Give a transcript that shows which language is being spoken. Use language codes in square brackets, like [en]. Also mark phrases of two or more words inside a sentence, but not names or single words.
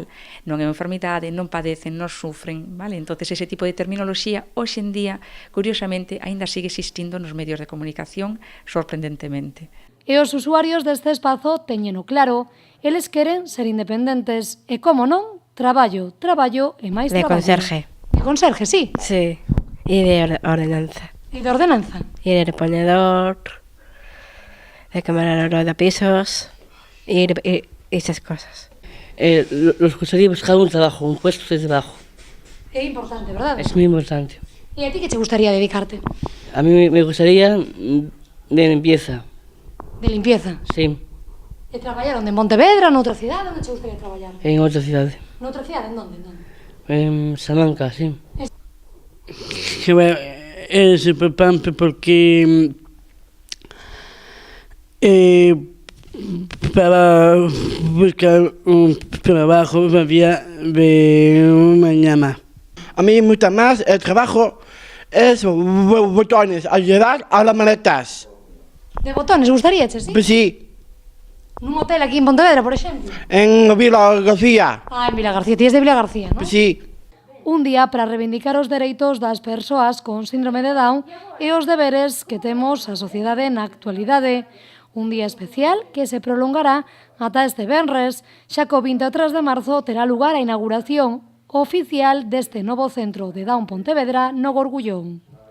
[gl] Non é unha enfermidade, non padecen, non sufren, vale? Entonces ese tipo de terminoloxía hoxe en día, curiosamente, aínda sigue existindo nos medios de comunicación sorprendentemente. E os usuarios deste espazo teñeno claro, eles queren ser independentes e, como non, traballo e máis traballo. De conserje. [es] De conserje, sí. Sí, y de ordenanza. [gl] E de ordenanza. [es] Y de reponedor, de camarero de pisos y esas cosas. Nos gustaría buscar un trabajo, un puesto de trabajo. [gl] É importante, verdad? [es] Es muy importante. [gl] E a ti que te gustaría dedicarte? [es] A mí me gustaría de limpieza. De limpieza? Sí. [gl] E traballar onde? En Pontevedra, noutra cidade? Onde te gustaría traballar? [es] En otra ciudad. [gl] Noutra cidade? [es] En donde? En Salamanca, sí. Que es importante porque para buscar un trabajo el día de mañana. A mí me gusta más el trabajo es botones, ayudar a las maletas. De botones, [gl] gustaríache, sí? [es] Pues sí, [gl] Nun hotel aquí en Pontevedra, por exemplo? [es] en Vila García. [gl] Ah, en Vila García, ti és de Vila García, non? [es] Pues sí. [gl] Un día para reivindicar os dereitos das persoas con síndrome de Down e os deberes que temos a sociedade na actualidade. Un día especial que se prolongará ata este venres, xa que o 23 de marzo terá lugar a inauguración oficial deste novo centro de Down Pontevedra no Gorgullón.